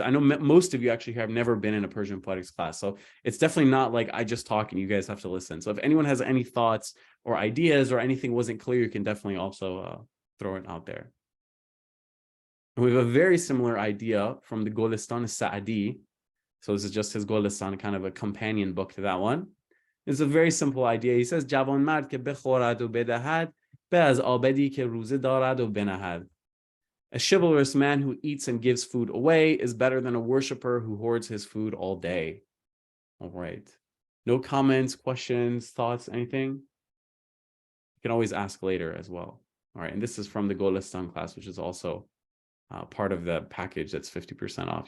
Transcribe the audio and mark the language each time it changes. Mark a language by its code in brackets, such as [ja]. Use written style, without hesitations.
[en] I know most of you actually have never been in a Persian poetics class. So it's definitely not like I just talk and you guys have to listen. So if anyone has any thoughts or ideas or anything wasn't clear, you can definitely also throw it out there. And we have a very similar idea from the Golistan Sa'adi. So this is just his Golistan, kind of a companion book to that one. It's a very simple idea. He says, [fa] جوانمرد که بخورد و بدهد به از آبدی که روزه دارد و بنهد. [en] A chivalrous man who eats and gives food away is better than a worshiper who hoards his food all day. All right. No comments, questions, thoughts, anything? You can always ask later as well. All right. And this is from the Golistan class, which is also part of the package that's 50% off.